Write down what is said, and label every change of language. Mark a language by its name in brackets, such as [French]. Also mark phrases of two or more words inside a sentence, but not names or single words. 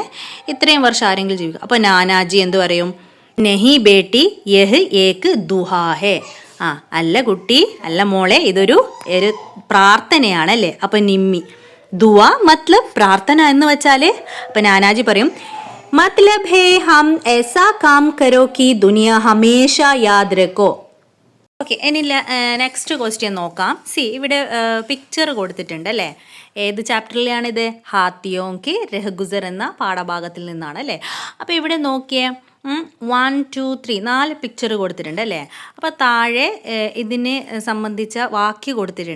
[Malayalam] ഇത്രയും വർഷം ആരെങ്കിലും ജീവിക്കും. അപ്പോൾ നാനാജി എന്ത് പറയും? [Hindi] नहीं बेटी यह एक दुआ है. [Malayalam] അല്ല കുട്ടി, അല്ല മോളെ, ഇതൊരു പ്രാർത്ഥനയാണ് അല്ലേ. അപ്പോൾ നിമ്മി [Hindi] दुआ मतलब [Malayalam] പ്രാർത്ഥന എന്ന് വെച്ചാൽ, അപ്പം നാനാജി പറയും [Hindi] मतलब है हम ऐसा काम करो कि दुनिया हमेशा याद रखो. [Malayalam] ഓക്കെ, ഇനി [English] next question [Malayalam] നോക്കാം. ഇവിടെ പിക്ചർ കൊടുത്തിട്ടുണ്ട് അല്ലേ. ഏത് ചാപ്റ്ററിലാണിത്? ഹാത്തിയോങ്കി രഹഗുസർ എന്ന പാഠഭാഗത്തിൽ നിന്നാണ് അല്ലേ. അപ്പോൾ ഇവിടെ നോക്കിയേ, 1, 2, 3 4 പിക്ചർ കൊടുത്തിട്ടുണ്ട് അല്ലേ. അപ്പോൾ താഴെ ഇതിനെ സംബന്ധിച്ച വാക്യം കൊടുത്തിട്ടുണ്ട്.